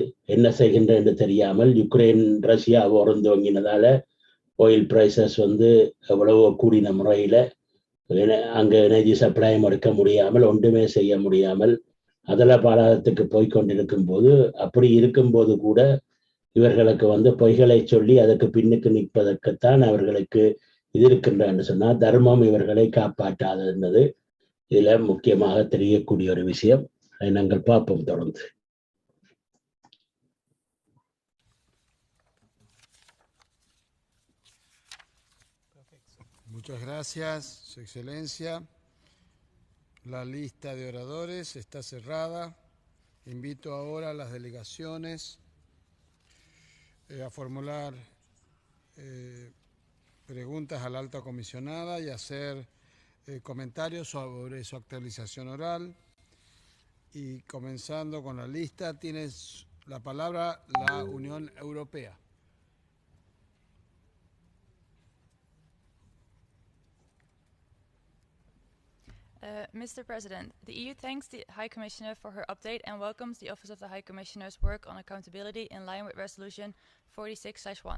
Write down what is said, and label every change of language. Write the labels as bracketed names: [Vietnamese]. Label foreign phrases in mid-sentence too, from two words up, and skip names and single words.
[Tamil] என்ன செய்கின்ற என்று தெரியாமல் யுக்ரைன் ரஷ்யா போர் துவங்கினதால [English] oil prices [Tamil] வந்து எவ்வளவோ கூடின முறையில அங்க [English] energy supply [Tamil] எடுக்க முடியாமல், ஒன்றுமே செய்ய முடியாமல் அதல பாலகத்துக்கு போய்கொண்டிருக்கும் போது, அப்படி இருக்கும்போது கூட இவர்களுக்கு வந்து பொய்களை சொல்லி அதற்கு பின்னுக்கு நிற்பதற்குத்தான் அவர்களுக்கு இது இருக்கின்ற என்று சொன்னால், தர்மம் இவர்களை காப்பாற்றாது என்பது இதுல முக்கியமாக தெரியக்கூடிய ஒரு விஷயம். அதை நாங்கள் பார்ப்போம் தொடர்ந்து. [Spanish] Muchas gracias, Su Excelencia. La lista de oradores está cerrada. Invito ahora a las delegaciones a formular preguntas a la alta comisionada y hacer comentarios sobre su actualización oral. Y comenzando con la lista, tienes la palabra la Unión Europea. [English] Mr. President, the EU thanks the High Commissioner for her update and welcomes the Office of the High Commissioner's work on accountability in line with Resolution 46/1.